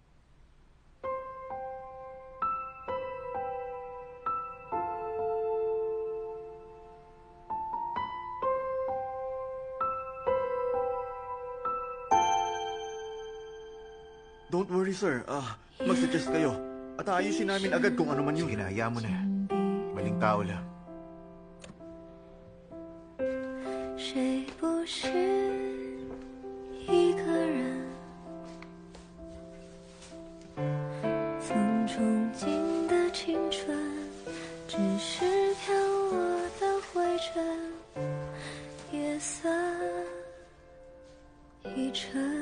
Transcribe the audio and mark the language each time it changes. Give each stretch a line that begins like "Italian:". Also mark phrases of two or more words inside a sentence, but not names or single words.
English: Don't worry, sir.
Filipino: Mag-suggest kayo. At ayusin namin agad kung ano man yung... Sige na, hayaan mo na. Maling tao lang.
Chinese: 谁不是一个人，曾憧憬的青春，只是飘落的灰尘，夜色已沉。